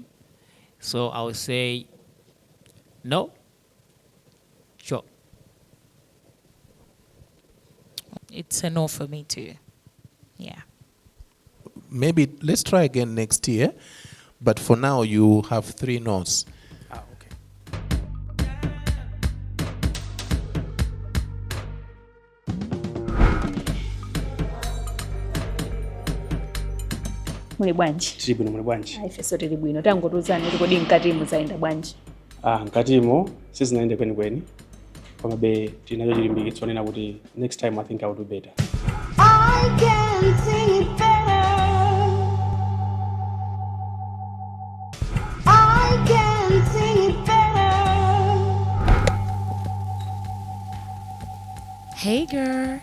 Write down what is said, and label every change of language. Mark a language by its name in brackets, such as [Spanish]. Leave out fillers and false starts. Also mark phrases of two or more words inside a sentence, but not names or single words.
[English] So I'll say no. Sure. It's a no for me too. Yeah. Maybe let's try again next year, but for now you have 3 no's. Okay. [Nyanja] Muli bwanji? Tili bwino, muli bwanji? Ifeso tili bwino. Tangorozani kuti kodi mkatimu zayenda bwanji? Mkatimo sizinaende kwenikweni, komabe tinacho chilimbikitso nena kuti [English] next time I think I will do better. I can sing it better. I can sing it better. Hey girl.